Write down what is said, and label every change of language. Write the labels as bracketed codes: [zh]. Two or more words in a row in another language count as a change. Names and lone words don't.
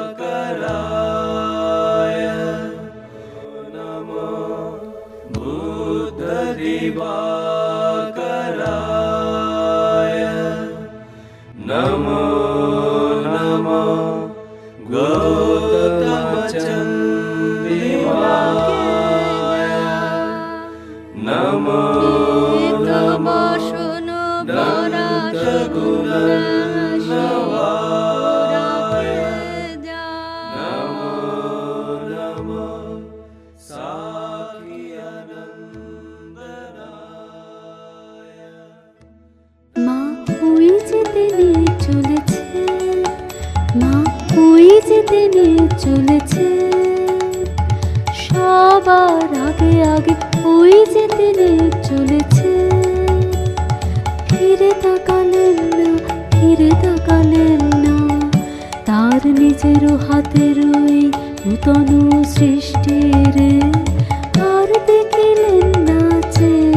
[sa] দিবাকরায় নমো दिवाकराय नमो नमो गौतमचन्द्रिमाय नमो नमो दन्तगुणनवाय नमो नमो साखियानन्दनाय [bn] মা ওই যেতে নিয়ে চলেছে, মা ওই যেতে নিয়ে চলেছে, সবার আগে আগে ওই যেতে নিয়ে চলেছে। ফিরে তাকালেন না, ফিরে তাকালেন না, তার নিজেরও হাতের ওই নূতন সৃষ্টির আর দেখিলেন না যে